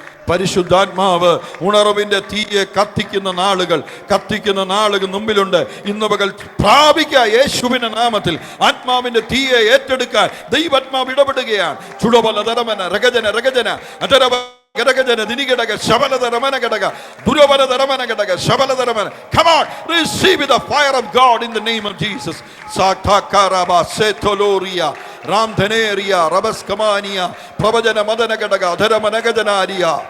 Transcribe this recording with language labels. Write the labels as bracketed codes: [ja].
[ml] പരിശുദ്ധാത്മാവ് ഉണർവിന്റെ തീയെ കത്തിക്കുന്ന നാളുകൾ മുമ്പിലുണ്ട്. ഇന്ന് പകൽ പ്രാപിക്കുക യേശുവിന്റെ നാമത്തിൽ. ആത്മാവിന്റെ തീയെ ഏറ്റെടുക്കാൻ ദൈവാത്മാവ് ഇടപെടുകയാണ്. ചുടബല ധരമന രഗജന രഗജന അധരവ ഗരഗജന ദിനികടക ശബലധരമന ഘടക ദുരബലധരമന ഘടക ശബലധരമന. [en] Come on, receive the fire of God in the name of Jesus. സാഖാകാരബ സെതോലോറിയ രാംധനേറിയ റബസ്കമാനിയ പ്രവചന മദന ഘടക അധരമനഗജനാരിയ.